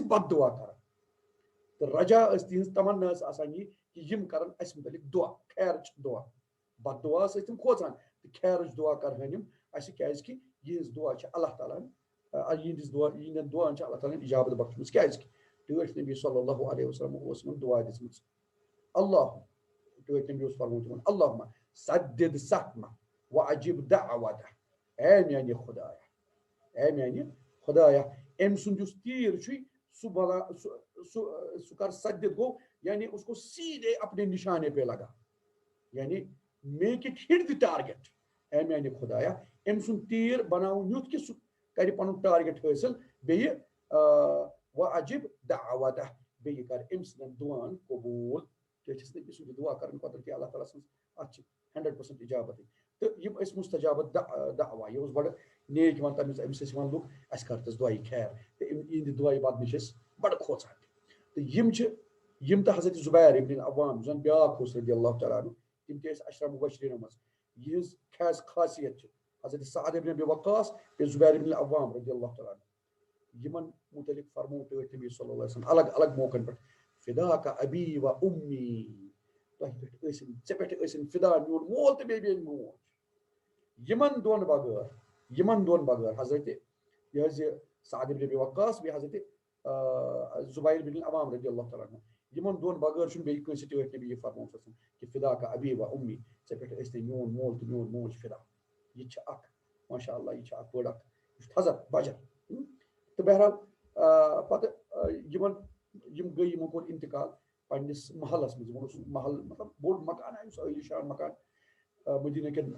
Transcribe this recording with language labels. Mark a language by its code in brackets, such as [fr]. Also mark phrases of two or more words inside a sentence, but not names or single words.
[ks] بد دُعا کرن تہٕ رجا ٲس تِہنٛز تمنا ٲس آسان یہِ کہِ یِم کرن اَسہِ مُتعلِق دُعا خیرٕچ دُعا بد دُعا ٲسۍ تِم کھوژان تہٕ خیرٕچ دُعا کرہن یِم اَسہِ کیازِ کہِ یِہنٛز دُعا چھِ اللہ تعالیٰ ہن یِہنٛدٮ۪ن دُعاہن چھِ اللہ تعالیٰ ہن اِجابت بخشمٕژ کیازِ کہِ ٹٲٹھۍ نبی [ar] صلی اللہ علیہ وسلم [ks] اوس یِمن دُعا دِژمٕژ اللہ ٹٲٹھۍ نبی اوس فرموومُت یِمن [ar] اللہُمہ سدد سہمہ وأجب دعوتہ [ks] اے میانہِ خدایا أمۍ سُنٛد یُس تیٖر چھُے سُہ کر سدد گوٚو یعنی [ur] اس کو سیدھے اپنے نشانے پہ لگا، [ks] یعنی [en] make it hit the target, [ks] اے میانہ خدایا ام سن تیر بناون یُتھ کہ سُہ کر پنن ٹارگیٹ حٲصِل، بیٚیہِ [ar] وعجب دعوتہ، [ks] بیٚیہِ کر ام سن دعان قبوٗل، کیٛاہ چھِس نبی سُنٛد دعا کرن پتہٕ کہ اللہ تعالیٰ سٕنٛز اتھ چھِ 100% اجابت، تہٕ یِم ٲسۍ مستجابت دعوا، یہِ اوس بڑٕ نیک یِوان تمہِ أمِس ٲسۍ یِوان لُکھ اَسہِ کر تس دعایہِ خیر، تہٕ یِہنٛدِ دعایہِ بدلہٕ چھِ أسۍ بڑٕ کھوژان، تہٕ یِم چھِ یِم تہٕ حضرت زبیر ابن العوام زن بیاکھ اوس [ar] رضی اللہ تعالیٰ عنہ، [ks] تِم تہِ ٲسۍ عشرہ مبشرینو منٛز، یِہنٛز خاصیت چھِ حضرت سعد ابن ابی وقاص بیٚیہِ زبیر ابن العوام [ar] رضی اللہ تعالیٰ عنہ، [ks] یِمن متعلق فرمو ٹٲٹھۍ نبی [ar] صلی اللہ علیہ وسلم [ks] الگ الگ موقعن پٮ۪ٹھ، [ar] فداک ابی و امی، [ks] تۄہہِ پٮ۪ٹھ ٲسِن ژےٚ پٮ۪ٹھ ٲسِن فدا میون مول تہٕ بیٚیہِ میٲنۍ موج، یِمن دۄن بغٲر حضرت یہ حظ یہ سعد ابن ابی وقاص بیٚیہِ حضرت زبیر بن العوام [ar] رضی اللہ تعالیٰ عنہ، [ks] یِمن دۄن بغٲر چھُنہٕ بیٚیہِ کٲنٛسہِ ٹٲٹھۍ نبی یہِ فرمومُت آسان کہِ [ar] فداک ابی و امی، [ks] ژےٚ پٮ۪ٹھ ٲسۍ میون مول تہٕ میون موج فدا، یہِ چھِ اکھ [ar] ماشاء اللہ، [ks] یہِ چھِ اکھ بٔڑ اکھ یہِ چھُ تھزر بجر، تہٕ بہرحال پتہٕ یِم گٔے، یِمو کوٚر انتقال پننِس محلس منٛز، یِمن اوس محل مطلب بوٚڑ مکان یُس عٲلی شان مکان مدیٖنہ